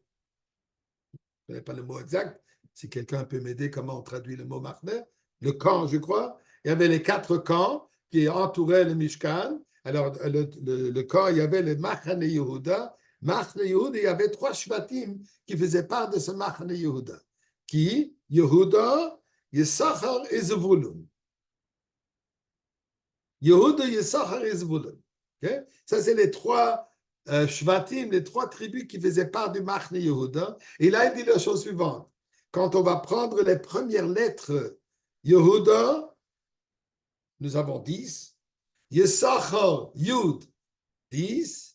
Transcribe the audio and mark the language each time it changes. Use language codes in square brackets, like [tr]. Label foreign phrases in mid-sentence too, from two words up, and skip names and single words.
[fr] Je ne connais pas le mot exact. Si quelqu'un peut m'aider, comment on traduit le mot Machane? Le camp, je crois. Il y avait les 4 camps qui entouraient le Mishkan. Alors, le camp, il y avait le Machane Yehuda. Machane Yehuda, il y avait 3 Shvatim qui faisaient part de ce Machane Yehuda. Qui? Yehuda, Yisachar et Zvulun. Yehuda, Yisachar et Zvulun. Okay? Ça, c'est les 3 Shvatim, les 3 tribus qui faisaient part du Machane Yehuda. Et là, il dit la chose suivante. Quand on va prendre les premières lettres Yehuda, nous avons 10. Yisachar, Yud, 10.